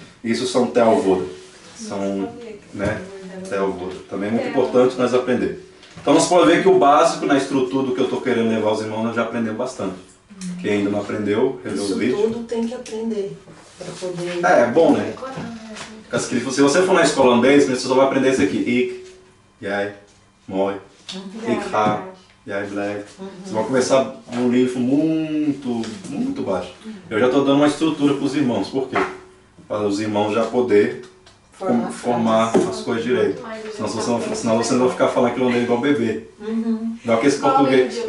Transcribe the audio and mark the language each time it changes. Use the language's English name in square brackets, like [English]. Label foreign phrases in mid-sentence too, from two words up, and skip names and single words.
[Portuguese] Isso são Telvode. São, né, Telvode. Também é muito importante nós aprender. Então nós podemos ver que o básico na estrutura do que eu estou querendo levar os irmãos nós já aprendemos bastante. Quem ainda não aprendeu, rever os vídeos. Isso tudo tem que aprender para poder... É bom, né? Se você for na escola holandês, você só vai aprender isso aqui. [Dutch] Ik, jij, mooi, ik ga, jij blijft. [Portuguese] Vocês vão começar num nível muito baixo. Eu já estou dando uma estrutura para os irmãos. Por quê? Para os irmãos já poder formar as coisas direito. Senão vocês vão ficar falando que holandês igual bebê. Igual que esse português.